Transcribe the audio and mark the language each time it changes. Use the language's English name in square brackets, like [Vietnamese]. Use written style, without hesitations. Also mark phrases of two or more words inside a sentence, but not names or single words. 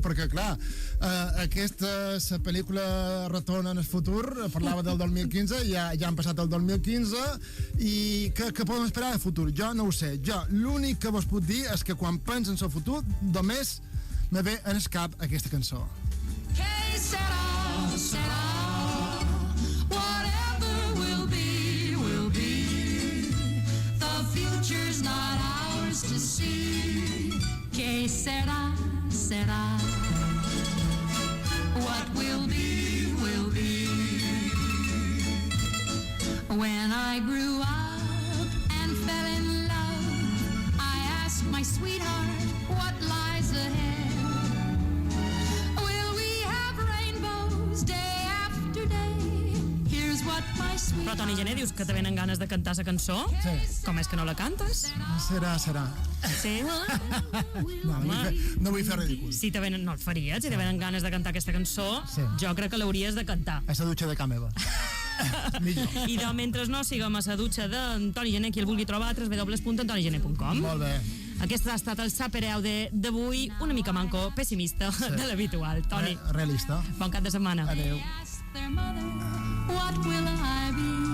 [Catalan] Perquè, clar, la pel·lícula Retorn en el futur parlava del 2015, ja han passat el 2015, i què podem esperar del futur? Jo no ho sé. Jo l'únic que vos puc dir és que quan penso en el futur només me ve en el cap aquesta cançó. [Spanish] Que serà, serà, [English] whatever will be, will be. The future's not ours to see. [Spanish] Que será, será, [English] what will be, will be. When I grew up and fell in love, I asked my sweetheart what lies ahead. Will we have rainbows day after day? Here's what my sweetheart. [Catalan] Però, Toni Gené, dius que te venen ganes de cantar la cançó? Sí. Com és que no la cantes? Serà. Sí? No vull fer ridícul. Si te venen, no el faries, si te venen ganes de cantar aquesta cançó, Sí. jo crec que l'hauries de cantar. A la dutxa de casa meva. Millor. I de mentre no siguem a la dutxa d'Antoni Gené, qui el vulgui trobar a www.antonigené.com. Molt bé. Aquest ha estat el Sapereu d'avui, una mica manco, pessimista de l'habitual. Toni, Realista. bon cap de setmana. Adéu. [English] Ask their mother, what will I be?